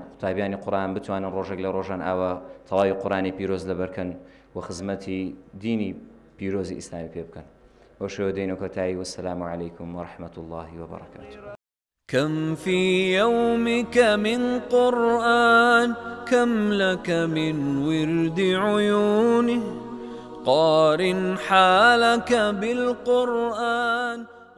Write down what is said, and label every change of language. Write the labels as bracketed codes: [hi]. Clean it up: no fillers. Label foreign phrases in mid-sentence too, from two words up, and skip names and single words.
[ckb] قوتابیانی قورئان بتوانن ڕۆژێک لە ڕۆژان ئاوە تەواوی قورئانی پیرۆز لەبەرکەن و خزمەتی دینی پیرۆزی ئیسلامی پێ بکەن بۆ شێوە دێنە کۆتایی [ar] وەسەلام عەلەیکم وەڕەحمەت الله وبەرەکاتوه كم في يومك من قرآن كم لك من ورد عيونه قارن حالك بالقرآن